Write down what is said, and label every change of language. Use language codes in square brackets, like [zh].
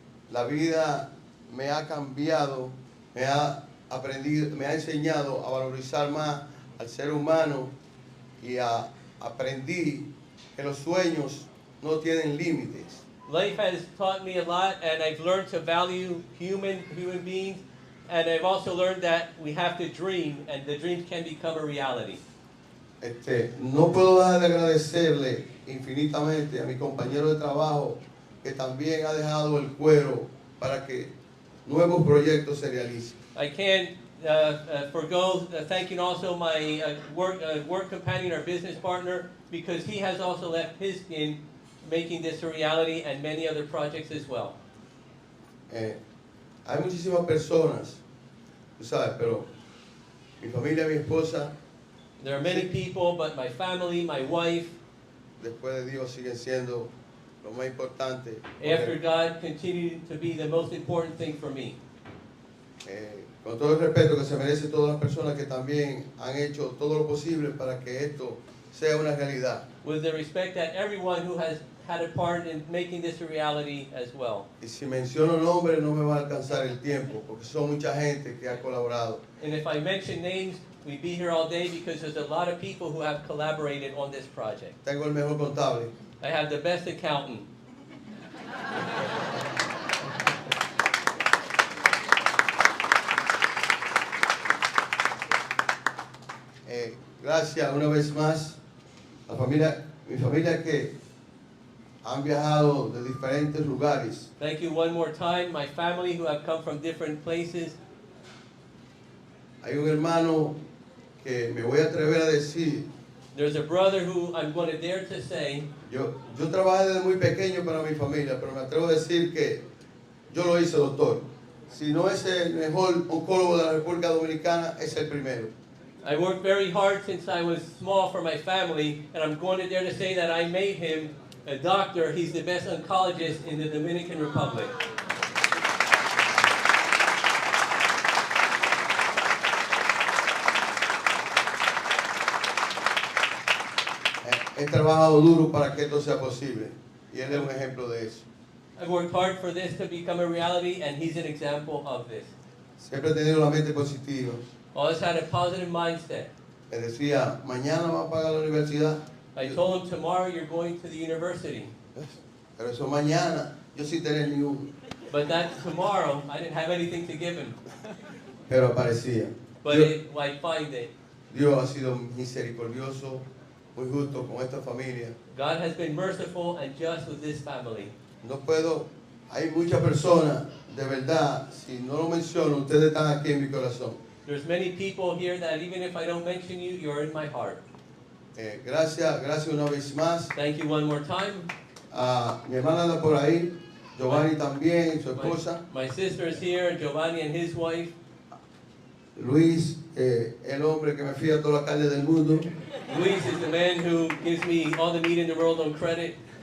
[es] La vida me ha cambiado, me ha aprendido, me ha enseñado a valorizar más al ser humano y aprendí que los sueños no tienen límites. [en] Life has taught me a lot, and I've learned to value human beings, and I've also learned that we have to dream, and the dreams can become a reality. [es] No puedo dejar de agradecerle infinitamente a mi compañero de trabajo que también ha dejado el cuero para que nuevos proyectos se realicen. [en] I can't forgo thanking also my work companion or business partner, because he has also left his skin making this a reality, and many other projects as well. [es] Hay muchísimas personas, tú sabes, pero mi familia, mi esposa, [en] There are many people, but my family, my wife, [es] después de Dios siguen siendo lo más importante. [en] after God, continue to be the most important thing for me. [es] Con todo el respeto que se merece todas las personas que también han hecho todo lo posible para que esto sea una realidad. [en] With the respect that everyone who has had a part in making this a reality as well. [es] Y si menciono nombres no me va a alcanzar el tiempo, porque son mucha gente que ha colaborado. [en] And if I mention names, we'd be here all day, because there's a lot of people who have collaborated on this project. [es] Tengo el mejor contable. [en] I have the best accountant. [es] Gracias una vez más a mi familia que han viajado de diferentes lugares. [en] Thank you one more time, my family who have come from different places. [es] Hay un hermano que me voy a atrever a decir, [en] There's a brother who I'm going to dare to say, [es] yo trabajé desde muy pequeño para mi familia, pero me atrevo a decir que yo lo hice, doctor. Si no es el mejor oncólogo de la República Dominicana, es el primero. [en] I worked very hard since I was small for my family, and I'm going to dare to say that I made him a doctor. He's the best oncologist in the Dominican Republic. [es] He trabajado duro para que esto sea posible y él es un ejemplo de eso. [en] I worked hard for this to become a reality, and he's an example of this. [es] Siempre he tenido la mente positiva. [en] Always had a positive mindset. [es] Me decía, mañana va a pagar la universidad. [en] I told him, tomorrow you're going to the university. [es] Pero eso mañana, yo sí tenía ni uno. [en] But that's tomorrow. I didn't have anything to give him. [es] Pero aparecía. [en] But I find it. [es] Dios ha sido misericordioso, muy justo con esta familia. [en] God has been merciful and just with this family. [es] No puedo, hay muchas personas, de verdad, si no lo menciono, ustedes están aquí en mi corazón. [en] There's many people here that even if I don't mention you, you're in my heart. [es] Gracias una vez más. [en] Thank you one more time. [es] Mi hermana anda por ahí, Giovanni también, su esposa. [en] My sister is here, Giovanni and his wife. [es] Luis, el hombre que me fía toda la carne del mundo. [en] Luis is the man who gives me all the meat in the world on credit.